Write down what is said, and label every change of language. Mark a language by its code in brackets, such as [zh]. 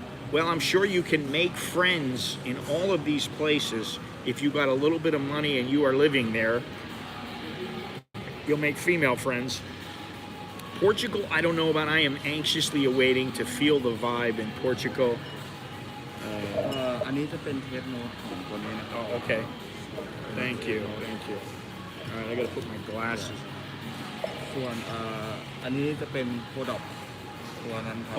[en] Well, I'm sure you can make friends in all of these places. If you got a little bit of money and you are living there, you'll make female friends. Portugal, I don't know about. I am anxiously awaiting to feel the vibe in Portugal. [th] อันนี้จะเป็นเทสโน้ตของตัวนี้นะครับ [en] Oh, okay. Thank you. Thank you. All right, I gotta put my glasses. [th] ส่วนอันนี้จะเป็นโปรดักต์ตัวนั้นครับ